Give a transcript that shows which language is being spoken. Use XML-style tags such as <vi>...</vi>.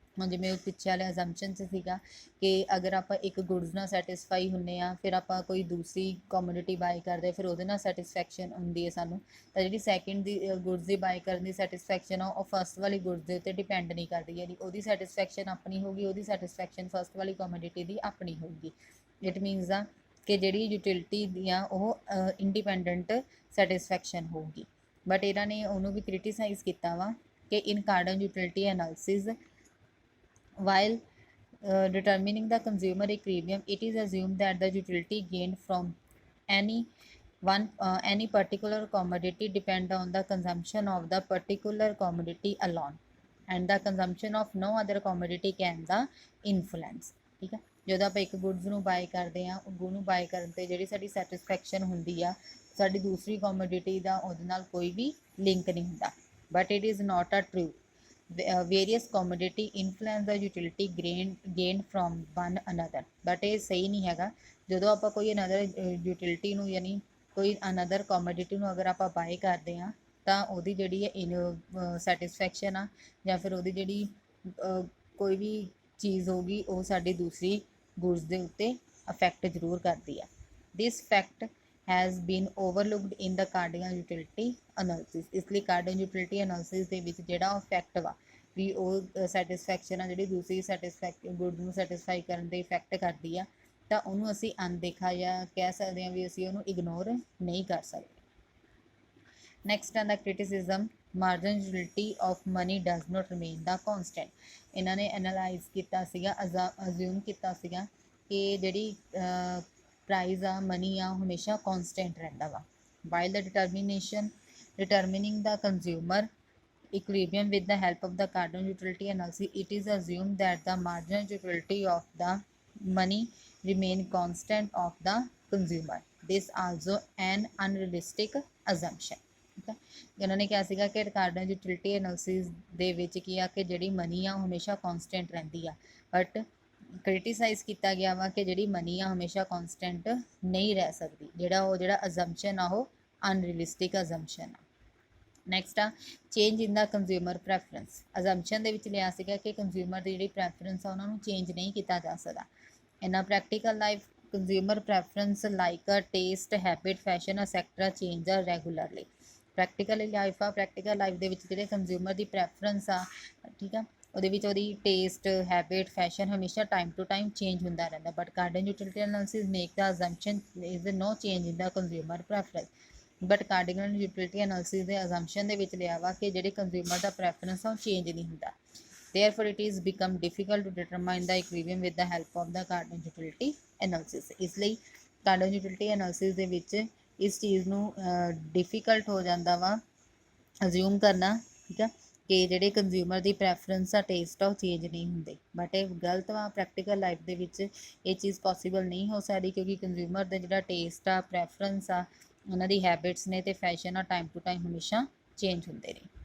<pa>ਹੁਣ ਜਿਵੇਂ ਪਿੱਛੇ ਵਾਲੇ ਅਜ਼ੰਪਸ਼ਨ 'ਚ ਸੀਗਾ ਕਿ ਅਗਰ ਆਪਾਂ ਇੱਕ ਗੁਡਸ ਨਾਲ ਸੈਟਿਸਫਾਈ ਹੁੰਦੇ ਆ ਫਿਰ ਆਪਾਂ ਕੋਈ ਦੂਸਰੀ ਕੋਮੋਡਿਟੀ ਬਾਏ ਕਰਦੇ ਫਿਰ ਉਹਦੇ ਨਾਲ ਸੈਟਿਸਫੈਕਸ਼ਨ ਹੁੰਦੀ ਹੈ ਸਾਨੂੰ, ਤਾਂ ਜਿਹੜੀ ਸੈਕਿੰਡ ਦੀ ਗੁਡਸ ਦੀ ਬਾਏ ਕਰਨ ਦੀ ਸੈਟਿਸਫੈਕਸ਼ਨ ਆ ਉਹ ਫਸਟ ਵਾਲੀ ਗੁਡਸ ਦੇ ਉੱਤੇ ਡਿਪੈਂਡ ਨਹੀਂ ਕਰਦੀ. ਯਾਨੀ ਉਹਦੀ ਸੈਟਿਸਫੈਕਸ਼ਨ ਆਪਣੀ ਹੋਊਗੀ, ਉਹਦੀ ਸੈਟਿਸਫੈਕਸ਼ਨ ਫਸਟ ਵਾਲੀ ਕੋਮੋਡਿਟੀ ਦੀ ਆਪਣੀ ਹੋਊਗੀ.</pa> <en>it means</en> <pa>ਆ ਕਿ ਜਿਹੜੀ ਯੂਟਿਲਿਟੀ ਦੀਆਂ ਉਹ ਇੰਡੀਪੈਂਡੈਂਟ ਸੈਟਿਸਫੈਕਸ਼ਨ ਹੋਊਗੀ. ਬਟ ਇਹਨਾਂ ਨੇ ਉਹਨੂੰ ਵੀ ਕ੍ਰਿਟੀਸਾਈਜ਼ ਕੀਤਾ ਵਾ ਕਿ ਇਨ ਕਾਰਡਨਲ utility analysis</pa> <en>while determining the consumer equilibrium, it is assumed that the utility gained from any particular commodity depend on the consumption of the particular commodity alone, and the consumption of no other commodity can the influence.</en> <pa>ਠੀਕ ਹੈ, ਜਦੋਂ ਆਪਾਂ ਇੱਕ goods ਨੂੰ bye ਕਰਦੇ ਹਾਂ ਉਹਨੂੰ bye ਕਰਨ 'ਤੇ ਜਿਹੜੀ ਸਾਡੀ ਸੈਟਿਸਫੈਕਸ਼ਨ ਹੁੰਦੀ ਆ ਸਾਡੀ ਦੂਸਰੀ ਕੋਮੋਡਿਟੀ ਦਾ ਉਹਦੇ ਨਾਲ ਕੋਈ ਵੀ ਲਿੰਕ ਨਹੀਂ ਹੁੰਦਾ.</pa> <en>But it is not a true. Various commodity influence the utility gained from one another.</en> <pa>But ਇਹ ਸਹੀ ਨਹੀਂ ਹੈਗਾ. ਜਦੋਂ ਆਪਾਂ ਕੋਈ ਅਨਦਰ ਯੂਟਿਲਿਟੀ ਨੂੰ ਯਾਨੀ ਕੋਈ ਅਨਦਰ ਕੋਮੋਡਿਟੀ ਨੂੰ ਅਗਰ ਆਪਾਂ ਬਾਏ ਕਰਦੇ ਹਾਂ ਤਾਂ ਉਹਦੀ ਜਿਹੜੀ ਹੈ ਸੈਟਿਸਫੈਕਸ਼ਨ ਆ ਜਾਂ ਫਿਰ ਉਹਦੀ ਜਿਹੜੀ ਕੋਈ ਵੀ ਚੀਜ਼ ਹੋਊਗੀ ਉਹ ਸਾਡੀ ਦੂਸਰੀ ਗੁਡਸ ਦੇ ਉੱਤੇ ਅਫੈਕਟ ਜ਼ਰੂਰ ਕਰਦੀ ਆ.</pa> <en>This fact has been overlooked in the cardinal utility analysis.</en> <pa>ਇਸ ਲਈ ਕਾਰਡਨਲ ਯੂਟਿਲਿਟੀ ਐਨਾਲਿਸਿਸ ਦੇ ਵਿੱਚ ਜਿਹੜਾ ਉਹ ਫੈਕਟ ਵਾ ਵੀ ਉਹ ਸੈਟਿਸਫੈਕਸ਼ਨ ਆ ਜਿਹੜੀ ਦੂਸਰੀ ਗੁੱਡ ਨੂੰ ਸੈਟਿਸਫਾਈ ਕਰਨ 'ਤੇ ਇਫੈਕਟ ਕਰਦੀ ਆ ਤਾਂ ਉਹਨੂੰ ਅਸੀਂ ਅਣਦੇਖਾ ਜਾਂ ਕਹਿ ਸਕਦੇ ਹਾਂ ਵੀ ਅਸੀਂ ਉਹਨੂੰ ਇਗਨੋਰ ਨਹੀਂ ਕਰ ਸਕਦੇ.</pa> <en>Next ਆਉਂਦਾ criticism marginal utility of money does not remain the constant.</en> <pa>ਇਹਨਾਂ ਨੇ ਐਨਾਲਾਈਜ਼ ਕੀਤਾ ਸੀਗਾ ਅਜ਼ਿਊਮ ਕੀਤਾ ਸੀਗਾ ਕਿ ਜਿਹੜੀ ਪ੍ਰਾਈਜ਼ ਆ ਮਨੀ ਆ ਹਮੇਸ਼ਾ ਕੌਨਸਟੈਂਟ ਰਹਿੰਦਾ ਵਾ.</pa> <en>While the determining the consumer equilibrium with the help of the cardinal utility analysis, it is assumed that the marginal utility of the money remain constant of the consumer. This also an unrealistic assumption.</en> <pa>ਠੀਕ ਹੈ, ਇਹਨਾਂ ਨੇ ਕਿਹਾ ਸੀਗਾ ਕਿ ਕਾਰਡਨਲ utility analysis ਦੇ ਵਿੱਚ ਕੀ ਆ ਕਿ ਜਿਹੜੀ ਮਨੀ ਆ ਉਹ ਹਮੇਸ਼ਾ ਕੌਨਸਟੈਂਟ ਰਹਿੰਦੀ ਆ. ਬਟ ਕ੍ਰਿਟੀਸਾਈਜ਼ ਕੀਤਾ ਗਿਆ ਵਾ ਕਿ ਜਿਹੜੀ ਮਨੀ ਆ ਹਮੇਸ਼ਾ ਕਨਸਟੈਂਟ ਨਹੀਂ ਰਹਿ ਸਕਦੀ, ਜਿਹੜਾ ਅਜ਼ੰਪਸ਼ਨ ਆ ਉਹ ਅਨਰੀਅਲਿਸਟਿਕ ਅਜ਼ੰਪਸ਼ਨ ਆ। ਨੈਕਸਟ ਆ ਚੇਂਜ ਇਨ ਦਾ ਕੰਜ਼ਿਊਮਰ ਪ੍ਰੈਫਰੈਂਸ। ਅਜ਼ੰਪਸ਼ਨ ਦੇ ਵਿੱਚ ਲਿਆ ਸੀਗਾ ਕਿ ਕੰਜ਼ਿਊਮਰ ਦੀ ਜਿਹੜੀ ਪ੍ਰੈਫਰੈਂਸ ਆ ਉਹਨਾਂ ਨੂੰ ਚੇਂਜ ਨਹੀਂ ਕੀਤਾ ਜਾ ਸਕਦਾ।</pa> <en>In a practical life consumer preference like a taste, habit, fashion etcetera change ਆ regularly.</en> <pa>ਪ੍ਰੈਕਟੀਕਲ ਲਾਈਫ ਦੇ ਵਿੱਚ ਜਿਹੜੇ ਕੰਜ਼ਿਊਮਰ ਦੀ ਪ੍ਰੈਫਰੈਂਸ ਆ, ਠੀਕ ਆ, ਉਹਦੇ ਵਿੱਚ ਉਹਦੀ ਟੇਸਟ, ਹੈਬਿਟ, ਫੈਸ਼ਨ ਹਮੇਸ਼ਾ</pa> <en>time to time</en> <pa>ਚੇਂਜ ਹੁੰਦਾ ਰਹਿੰਦਾ।</pa> <en>But cardinal utility analysis make the assumption is no change in the consumer preference.</en> <pa>But ਕਾਰਡਿਨਲ utility analysis ਦੇ ਅਜ਼ੰਪਸ਼ਨ ਦੇ ਵਿੱਚ ਲਿਆ ਵਾ ਕਿ ਜਿਹੜੇ ਕੰਜ਼ਿਊਮਰ ਦਾ ਪ੍ਰੈਫਰੈਂਸ ਆ ਉਹ ਚੇਂਜ ਨਹੀਂ ਹੁੰਦਾ।</pa> <en>Therefore, it is become difficult to determine the equilibrium with the help of the Cardan utility analysis.</en> <pa>ਇਸ ਲਈ Cardan utility analysis ਦੇ ਵਿੱਚ ਇਸ ਚੀਜ਼ ਨੂੰ ਡਿਫਿਕਲਟ ਹੋ ਜਾਂਦਾ ਵਾ ਅਜ਼ਿਊਮ ਕਰਨਾ, ਠੀਕ ਆ, ਕਿ ਜਿਹੜੇ ਕੰਜ਼ਿਊਮਰ ਦੀ ਪ੍ਰੈਫਰੈਂਸ ਆ, ਟੇਸਟ ਆ, ਉਹ ਚੇਂਜ ਨਹੀਂ ਹੁੰਦੇ। ਬਟ ਇਹ ਗਲਤ ਵਾ। ਪ੍ਰੈਕਟੀਕਲ ਲਾਈਫ ਦੇ ਵਿੱਚ ਇਹ ਚੀਜ਼ ਪੋਸੀਬਲ ਨਹੀਂ ਹੋ ਸਕਦੀ ਕਿਉਂਕਿ ਕੰਜ਼ਿਊਮਰ ਦਾ ਜਿਹੜਾ ਟੇਸਟ ਆ, ਪ੍ਰੈਫਰੈਂਸ ਆ, ਉਹਨਾਂ ਦੀ ਹੈਬਿਟਸ ਨੇ ਤੇ ਫੈਸ਼ਨ ਆ,</pa> <en>time to time</en> <pa>ਹਮੇਸ਼ਾ ਚੇਂਜ ਹੁੰਦੇ ਨੇ।</pa>